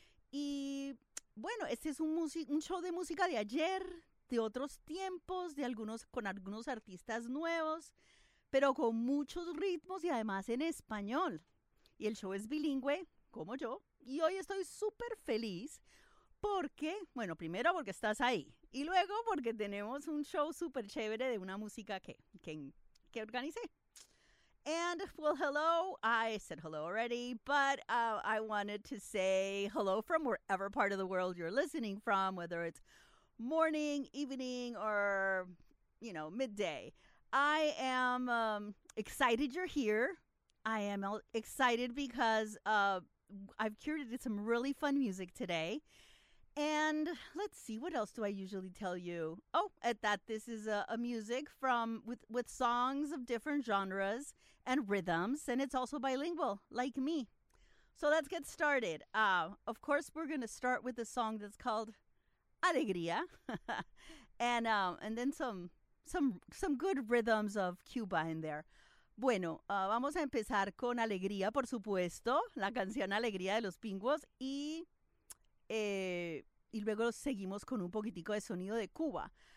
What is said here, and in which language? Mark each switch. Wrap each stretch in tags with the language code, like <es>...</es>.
<es>Y bueno, este es un show de música de ayer, de otros tiempos, de algunos con algunos artistas nuevos, pero con muchos ritmos y además en español. Y el show es bilingüe, como yo, y hoy estoy súper feliz porque, bueno, primero porque estás ahí. Y luego, porque tenemos un show súper chévere de una música que organicé.</es> <en>And, well, hello. I said hello already, but I wanted to say hello from wherever part of the world you're listening from, whether it's morning, evening, or, you know, midday. I am excited you're here. I am excited because I've curated some really fun music today. And let's see, what else do I usually tell you? Oh, at that, this is a music from with songs of different genres and rhythms, and it's also bilingual, like me. So let's get started. Of course, we're going to start with a song that's called Alegría, and then some good rhythms of Cuba in there.</en> <es>Bueno, vamos a empezar con Alegría, por supuesto, la canción Alegría de los Pingüos, y luego seguimos con un poquitico de sonido de Cuba.</es>